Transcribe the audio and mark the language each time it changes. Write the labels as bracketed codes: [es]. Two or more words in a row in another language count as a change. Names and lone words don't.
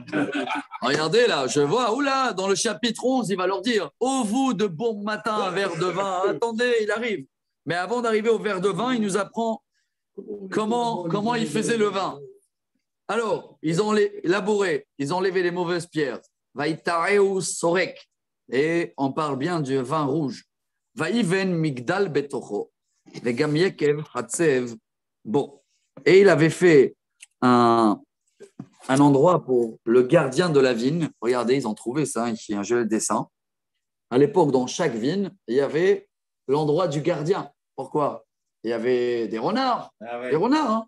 [fr] Regardez là, je vois, oula, dans le chapitre 11, il va leur dire, ô vous de bon matin, un verre de vin. Attendez, il arrive. Mais avant d'arriver au verre de vin, il nous apprend comment il faisait le vin. Alors, ils ont labouré, ils ont enlevé les mauvaises pierres. [he] ויטעהו שורק. [fr] Et on parle bien du vin rouge. [he] ויבן מגדל בתוכו. וגם יקב חצב. [fr] Bon. Et il avait fait un endroit pour le gardien de la vigne. Regardez, ils ont trouvé ça ici, un joli dessin. À l'époque, dans chaque vigne, il y avait l'endroit du gardien. Pourquoi? Il y avait des renards. Ah ouais. Des renards, hein.